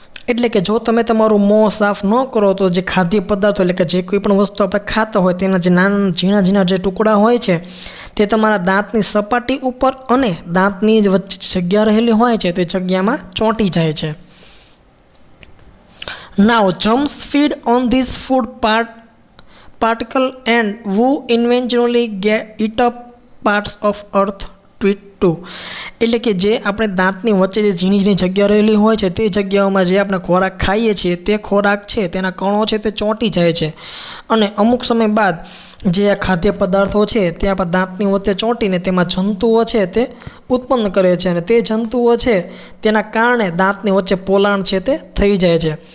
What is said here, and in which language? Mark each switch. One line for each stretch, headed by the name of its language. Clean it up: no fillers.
Gujarati: એટલે કે જો તમે તમારું મોં સાફ ન કરો તો જે ખાદ્ય પદાર્થો એટલે કે જે કોઈ પણ વસ્તુ આપણે ખાતા હોય તેના જે નાના ઝીણા જે ટુકડા હોય છે તે તમારા દાંતની સપાટી ઉપર અને દાંતની વચ્ચે જગ્યા રહેલી હોય છે તે જગ્યામાં ચોંટી જાય છે.
English: Now germs feed on this food particle and who eventually eat up parts of earth too.
Gujarati: એટલે કે જે આપણે દાંતની વચ્ચે જે ઝીણી જગ્યા રહેલી હોય છે તે જગ્યાઓમાં જે આપણે ખોરાક ખાઈએ છીએ તે ખોરાક છે તેના કણો છે તે ચોંટી જાય છે અને અમુક સમય બાદ જે આ ખાદ્ય પદાર્થો છે તે આપણા દાંતની વચ્ચે ચોંટીને તેમાં જંતુઓ છે તે ઉત્પન્ન કરે છે અને તે જંતુઓ છે તેના કારણે દાંતની વચ્ચે પોલાણ છે તે થઈ જાય છે.